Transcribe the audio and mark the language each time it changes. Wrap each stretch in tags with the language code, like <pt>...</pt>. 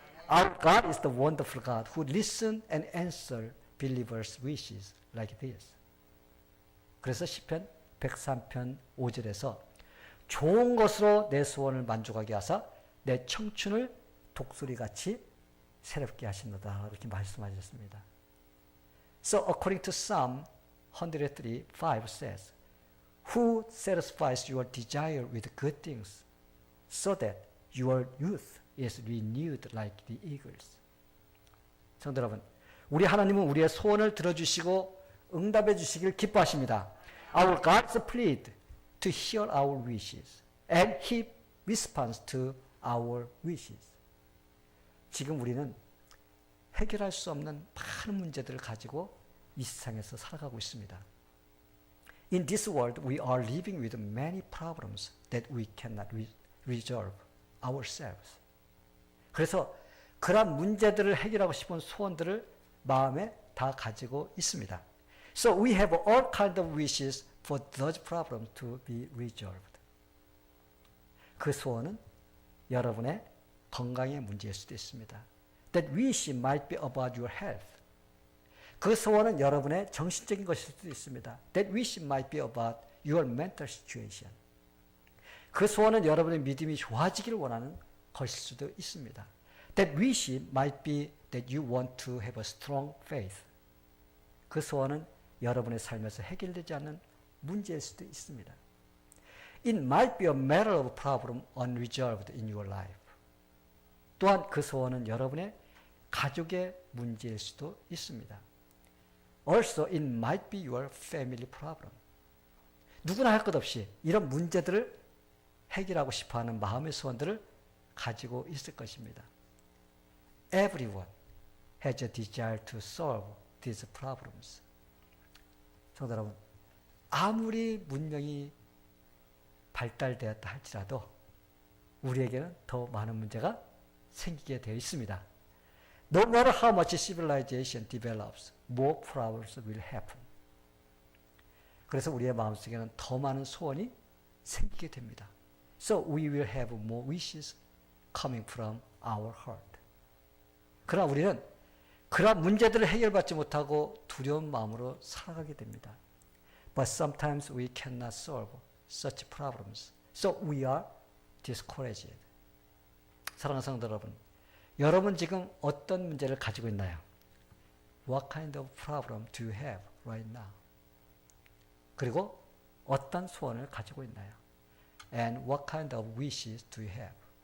<en>Our God is the wonderful God who listen and answer believers' wishes like this.</en> <ko>그래서 시편 103편 5절에서 좋은 것으로 내 소원을 만족하게 하사 내 청춘을 독수리같이 새롭게 하신다 이렇게 말씀하셨습니다.</ko> <en>So according to Psalm 103:5 says, Who satisfies your desire with good things, so that your youth is renewed like the eagles.</en> <ko>성도 여러분, 우리 하나님은 우리의 소원을 들어주시고 응답해 주시길 기뻐하십니다.</ko> <en>Our God is pleased to hear our wishes, and He responds to our wishes.</en> <ko>지금 우리는 해결할 수 없는 많은 문제들을 가지고 이 세상에서 살아가고 있습니다.</ko> <en>In this world, we are living with many problems that we cannot resolve ourselves.</en> <ko>그래서 그러한 문제들을 해결하고 싶은 소원들을 마음에 다 가지고 있습니다.</ko> <en>So we have all kinds of wishes for those problems to be resolved.</en> <ko>그 소원은 여러분의 건강의 문제일 수도 있습니다.</ko> <en>That wish might be about your health.</en> <ko>그 소원은 여러분의 정신적인 것일 수도 있습니다.</ko> <en>That wish might be about your mental situation.</en> <ko>그 소원은 여러분의 믿음이 좋아지기를 원하는 것일 수도 있습니다.</ko> <en>That wish might be that you want to have a strong faith.</en> <ko>그 소원은 여러분의 삶에서 해결되지 않는 문제일 수도 있습니다.</ko> <en>It might be a matter of problem unresolved in your life.</en> <ko>또한 그 소원은 여러분의 가족의 문제일 수도 있습니다.</ko> <en>Also, it might be your family problem.</en> <ko>누구나 할 것 없이 이런 문제들을 해결하고 싶어하는 마음의 소원들을 가지고 있을 것입니다.</ko> <en>Everyone has a desire to solve these problems.</en> <ko>성도 여러분, 아무리 문명이 발달되었다 할지라도 우리에게는 더 많은 문제가 생기게 되어 있습니다.</ko> <en>No matter how much civilization develops, more problems will happen.</en> <ko>그래서 우리의 마음속에는 더 많은 소원이 생기게 됩니다.</ko> <en>So we will have more wishes coming from our heart.</en> <ko>그러나 우리는 그런 문제들을 해결받지 못하고 두려운 마음으로 살아가게 됩니다.</ko> <en>But sometimes we cannot solve such problems. So we are discouraged.</en> <ko>사랑하는 성도 여러분, 여러분 지금 어떤 문제를 가지고 있나요?</ko> <en>What kind of problem do you have right now?</en> <ko>그리고 어떤 소원을 가지고 있나요?</ko> <en>And what kind of wishes do you have?</en>